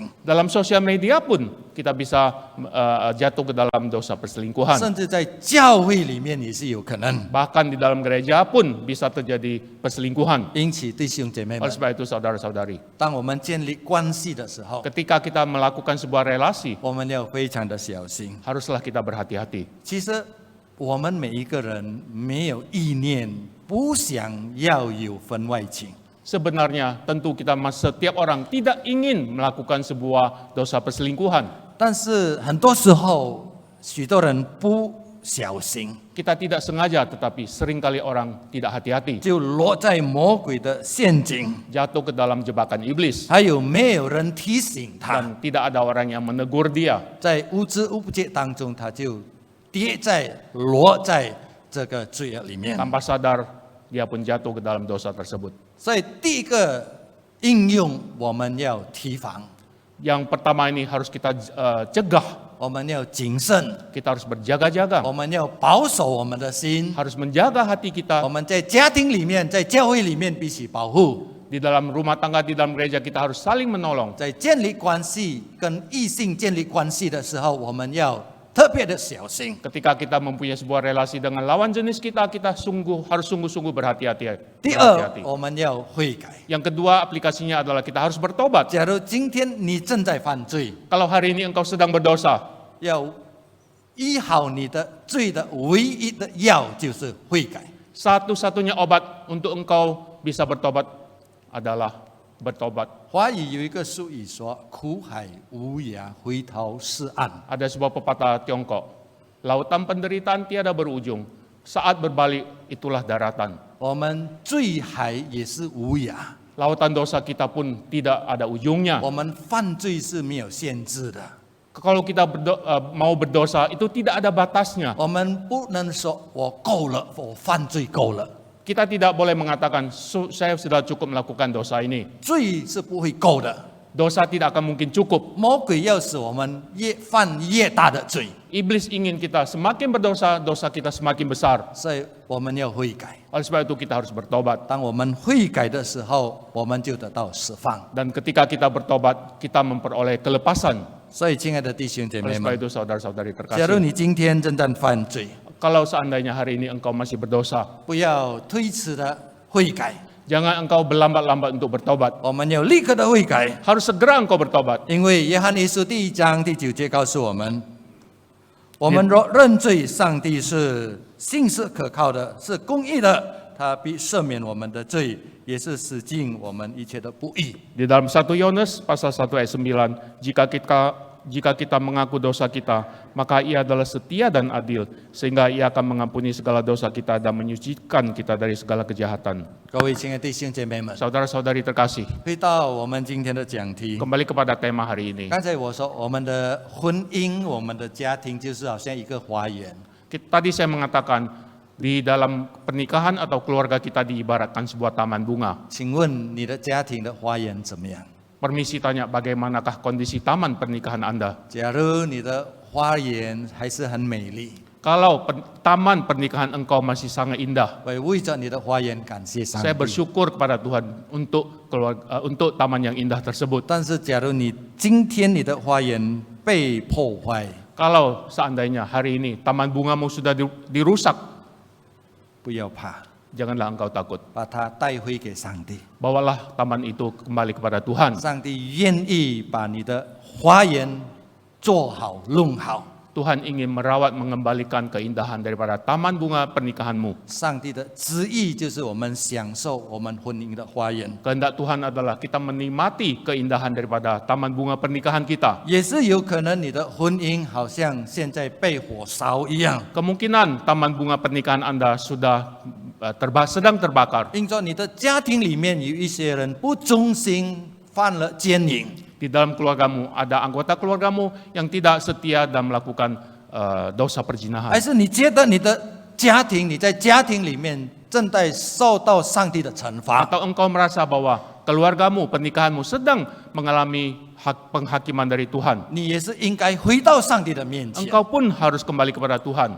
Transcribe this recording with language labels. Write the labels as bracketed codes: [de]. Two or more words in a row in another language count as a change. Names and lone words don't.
[id] dalam sosial media pun kita bisa jatuh ke dalam dosa perselingkuhan. [zh] 甚至在教会里面也是有可能。 [id] Bahkan di dalam gereja pun bisa terjadi perselingkuhan. [zh] 因此，弟兄姐妹 [id] Oleh [zh] 们， [id] sebab itu saudara-saudari, [zh] 当我们建立关系的时候， [id] ketika kita melakukan sebuah relasi, [zh] 我们要非常的小心。 [id] haruslah kita berhati-hati. [zh] 其实我们每一个人没有意念不想要有婚外情， [id] Sebenarnya tentu kita setiap orang tidak ingin melakukan sebuah dosa perselingkuhan. [zh] 但是很多时候许多人不小心， [id] Kita tidak sengaja, tetapi seringkali orang tidak hati-hati, [zh] 就落在魔鬼的陷阱， [id] jatuh ke dalam jebakan iblis, [zh] 还有没有人提醒他， [id] dan tidak ada orang yang menegur dia. [zh] 在无知无觉当中，他就落在这个罪恶里面。 [id] Tanpa sadar, dia pun jatuh ke dalam dosa tersebut. [zh] 所以第一个应用我们要提防， [id] Yang pertama ini harus kita cegah, [zh] 我们要谨慎， [id] kita harus berjaga-jaga, [zh] 我们要保守我们的心。 [id] harus menjaga hati [zh] 我 [id] kita. [zh] 们在家庭里面，在教会里面彼此保护， [id] Di dalam rumah tangga, di dalam gereja kita harus saling menolong. [zh] 在建立关系跟异性建立关系的时候，我们要特别的小心。 [id] Ketika kita mempunyai sebuah relasi dengan lawan jenis kita, kita harus sungguh-sungguh berhati-hati. [zh] 第二，我们要悔改。 [id] Yang kedua aplikasinya adalah kita harus bertobat. [zh] 假如今天你正在犯罪， [id] Kalau hari ini engkau sedang berdosa, [zh] 要医好你的罪的唯一的药就是悔改。 [id] satu-satunya obat untuk engkau bisa bertobat adalah bertobat. [zh] 华语有一个俗语说：“苦海无涯，回头是岸。” [id] Ada sebuah pepatah Tiongkok, lautan penderitaan tiada berujung, saat berbalik itulah daratan. [zh] 我们罪海也是无涯， [id] Lautan dosa kita pun tidak ada ujungnya. [zh] 我们犯罪是没有限制的。 [id] Kalau kita mau berdosa, itu tidak ada batasnya. [zh] 我们不能说我够了，我犯罪够了， [id] Kita tidak boleh mengatakan, saya sudah cukup melakukan dosa ini. [zh] 罪是不会够的。 [id] Dosa tidak akan mungkin cukup. [zh] 魔鬼要使我们越犯越大的罪， [id] Iblis ingin kita semakin berdosa, dosa kita semakin besar. [zh] 所以我们要悔改。 [id] Oleh sebab itu kita harus bertobat. [zh] 当我们悔改的时候，我们就得到释放。 [id] Dan ketika kita bertobat, kita memperoleh kelepasan. [zh] 所以，亲爱的弟兄姐 [id] Oleh [zh] 妹 [id] sebab [zh] 们， [id] itu saudara-saudari [zh] 假如 [id] terkasih, [zh] 你今天正在犯罪， [id] kalau seandainya hari ini engkau masih berdosa, [zh] 不要推迟的悔改， [id] jangan engkau berlambat-lambat untuk bertobat. [zh] 我们要立刻的悔改， [id] Harus segera engkau bertobat. [zh] 因为约翰一书第1章第9节告诉我们，我们若认罪，上帝是信实可靠的，是公义的，他必赦免我们的罪，也是洗净我们一切的不义。 [id] Di dalam 1 Yohanes pasal 1 ayat 9, jika kita mengaku dosa kita, maka Ia adalah setia dan adil, sehingga Ia akan mengampuni segala dosa kita dan menyucikan kita dari segala kejahatan. [zh] 各位亲爱的弟兄姐妹们， [id] Saudara-saudari terkasih, [zh] 回到我们今天的讲题。 [id] kembali kepada tema hari ini. [zh] 刚才我说，我们的婚姻、我们的家庭，就是好像一个花园。 [id] Tadi saya mengatakan, di dalam pernikahan atau keluarga kita diibaratkan sebuah taman bunga. [zh] 请问你的家庭的花园怎么样？ [id] Permisi tanya, bagaimanakah kondisi taman pernikahan Anda? [zh] 假如你的花园还是很美丽， [id] Kalau taman pernikahan engkau masih sangat indah, [zh] 我为着你的花园感谢上 [id] saya [zh] 帝。 [id] bersyukur kepada Tuhan untuk taman yang indah tersebut. [zh] 但是，假如你今天你的花园被破坏， [id] Kalau seandainya hari ini taman bungamu sudah dirusak, [zh] 不要怕， [id] janganlah engkau takut. [zh] 把它带回给上帝。 [id] Bawalah taman itu kembali kepada Tuhan. [zh] 上帝愿意把你的花园做好、弄好。 [id] Tuhan ingin merawat, mengembalikan keindahan daripada taman bunga pernikahanmu. [zh] 上帝的旨意就是我们享受我们婚姻的花园， [id] Kehendak Tuhan adalah kita menikmati keindahan daripada taman bunga pernikahan kita. [zh] 也是有可能你的婚姻好像现在被火烧一样， [id] Kemungkinan taman bunga pernikahan Anda sudah sedang terbakar. [zh] 因着你的家庭里面有一些人不忠心，犯了奸淫， [id] Di dalam keluargamu ada anggota keluargamu yang tidak setia dan melakukan dosa [zh] 还 [id] perzinahan. [zh] 是你觉得你的家庭，你在家庭里面正在受到上帝的惩罚？ [id] Atau engkau merasa bahwa keluargamu, pernikahanmu sedang mengalami penghakiman dari Tuhan. [zh] 你也是应该回到上帝的面前， [id] Engkau pun harus kembali kepada Tuhan.